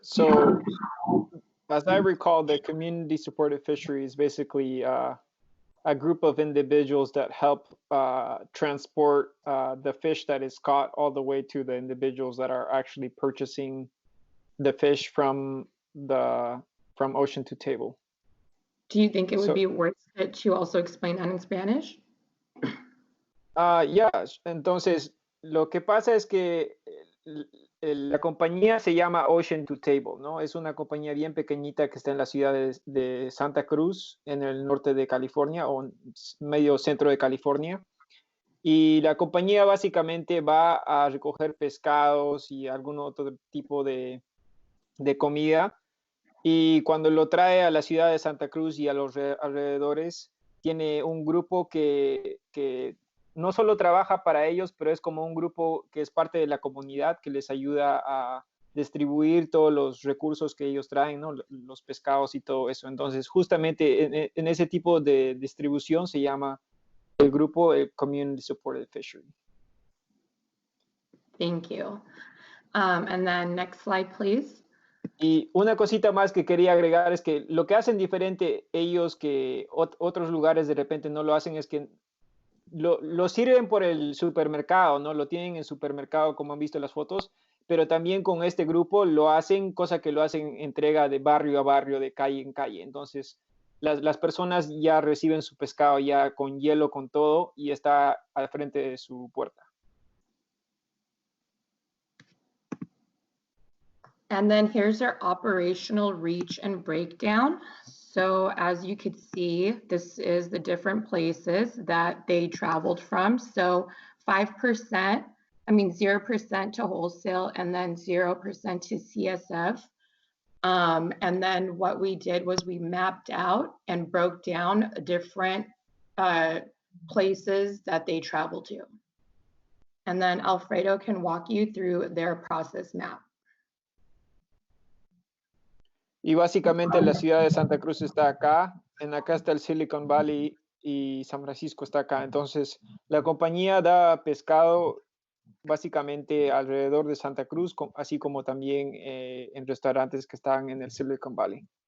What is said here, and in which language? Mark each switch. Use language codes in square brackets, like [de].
[en] So as I recall, the community supported fishery is basically a group of individuals that help transport the fish that is caught all the way to the individuals that are actually purchasing the fish from Ocean to Table. Do you think it would be worth it to also explain that in Spanish? [es] Yeah, entonces lo que pasa es que la compañía se llama Ocean to Table, ¿no? Es una compañía bien pequeñita que está en la ciudad de Santa Cruz, en el norte de California o medio centro de California. Y la compañía básicamente va a recoger pescados y algún otro tipo de comida. Y cuando lo trae a la ciudad de Santa Cruz y a los alrededores, tiene un grupo que no solo trabaja para ellos, pero es como un grupo que es parte de la comunidad que les ayuda a distribuir todos los recursos que ellos traen, ¿no? Los pescados y todo eso. Entonces, justamente en ese tipo de distribución se llama el grupo el Community Supported Fishery. [en] Thank you. And then next slide, please. [es] Y una cosita más que quería agregar es que lo que hacen diferente ellos que otros lugares de repente no lo hacen es que lo sirven por el supermercado, ¿no? Lo tienen en supermercado como han visto en las fotos, pero también con este grupo lo hacen, cosa que lo hacen entrega de barrio a barrio, de calle en calle. Entonces, las personas ya reciben su pescado ya con hielo, con todo, y está al frente de su puerta. [en] And then here's our operational reach and breakdown. So as you could see, this is the different places that they traveled from. So 0% to wholesale, and then 0% to CSF. And then what we did was we mapped out and broke down different places that they traveled to. And then Alfredo can walk you through their process map. [es] Y básicamente la ciudad de Santa Cruz está acá, acá está el Silicon Valley y San Francisco está acá. Entonces, la compañía da pescado básicamente alrededor de Santa Cruz, así como también en restaurantes que están en el Silicon Valley.